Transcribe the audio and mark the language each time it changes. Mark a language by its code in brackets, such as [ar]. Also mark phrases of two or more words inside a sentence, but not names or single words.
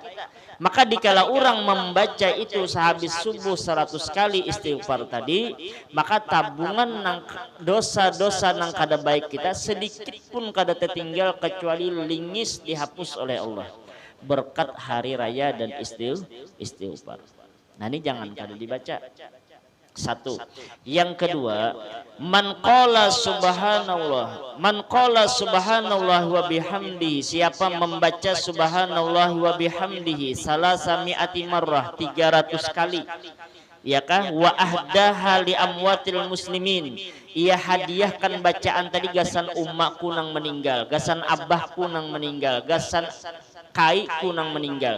[bjn] Maka dikala orang membaca itu sehabis subuh 100 kali istighfar tadi, maka tabungan nang dosa-dosa nang kada baik kita sedikit pun kada tertinggal kecuali lingis dihapus oleh Allah berkat hari raya dan istighfar. Nah ini jangan kada dibaca. Satu. Yang kedua, [ar] من قال سبحان الله من قال سبحان الله وبحمده, [bjn] siapa membaca [ar] سبحان الله وبحمده ثلاثمائة مرة, [bjn] 300 kali, ya kah, [ar] وأهداها لأموات المسلمين, [bjn] ia hadiahkan bacaan tadi gasan umakku nang meninggal, gasan abahku nang meninggal, gasan kaiku nang meninggal.